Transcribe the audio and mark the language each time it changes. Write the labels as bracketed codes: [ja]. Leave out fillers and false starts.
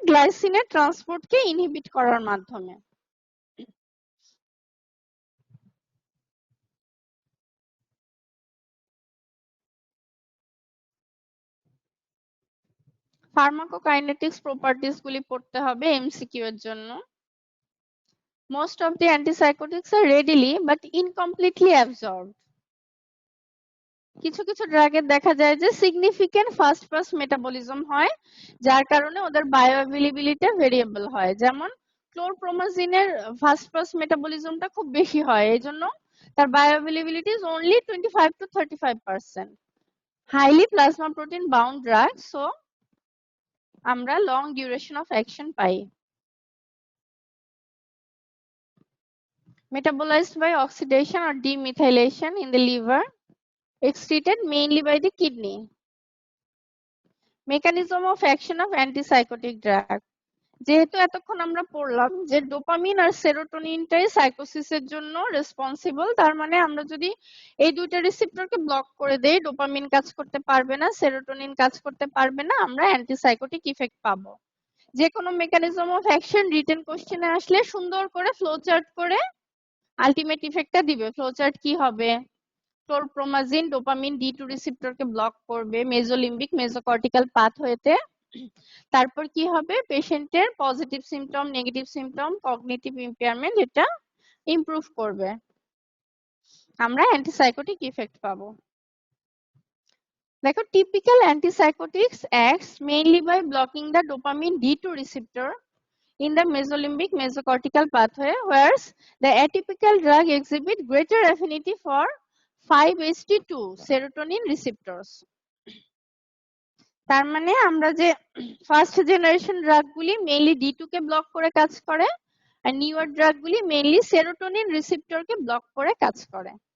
[bn] গ্লাইসিনের ট্রান্সপোর্টকে inhibit করার মাধ্যমে। Pharmacokinetics properties গুলি পড়তে হবে এমসিকিউ এর জন্য। [en] Most of the antipsychotics are readily but incompletely absorbed. [bn] কিছু কিছু ড্রাগের দেখা যায় যে সিগনিফিক্যান্ট ফাস্ট পাস মেটাবলিজম হয়, যার কারণে ওদের বায়োঅ্যাভেলেবিলিটি ভেরিয়েবল হয়। যেমন ক্লোরপ্রোমাজিনের ফাস্ট পাস মেটাবলিজমটা খুব বেশি হয়, এইজন্য তার bioavailability [en] Is only 25 to 35%। Highly plasma protein bound drug, so [bn] আমরা long duration of action pi. [en] Metabolized by oxidation or demethylation in the liver, excreted mainly by the kidney. Mechanism of action of antipsychotic drug. [bn] যেহেতু এতক্ষণ আমরা পড়লাম যে dopamine আর সেরোটোনিনটাই সাইকোসিসের জন্য responsible, তার মানে আমরা যদি এই দুইটা রিসেপ্টরকে ব্লক করে দেই, ডোপামিন কাজ করতে পারবে না, সেরোটোনিন কাজ করতে পারবে না, আমরা অ্যান্টিসাইকোটিক ইফেক্ট পাবো। যে কোনো মেকানিজম অফ অ্যাকশন রিটেন কোশ্চেনে আসলে সুন্দর করে ফ্লো চার্ট করে আলটিমেট ইফেক্টটা দিবে। ফ্লো চার্ট কি হবে? ক্লোরপ্রোমাজিন ডোপামিন D2 রিসেপ্টরকে ব্লক করবে মেজোলিম্বিক মেজোকর্টিক্যাল পাথওয়েতে। তারপর কি হবে? পেশেন্টের positive symptom, negative symptom, cognitive impairment এটা ইমপ্রুভ করবে, আমরা অ্যান্টিসাইকোটিক ইফেক্ট পাবো। দেখো, [en] Typical antipsychotics acts mainly by blocking the dopamine D2 receptor in the mesolimbic mesocortical pathway, whereas the atypical drug exhibit greater affinity for 5-HT2 serotonin receptors. [bn] তার মানে আমরা যে first generation drug গুলি mainly D2 কে block করে কাজ করে, আর newer drug গুলি mainly serotonin receptor কে block করে কাজ করে।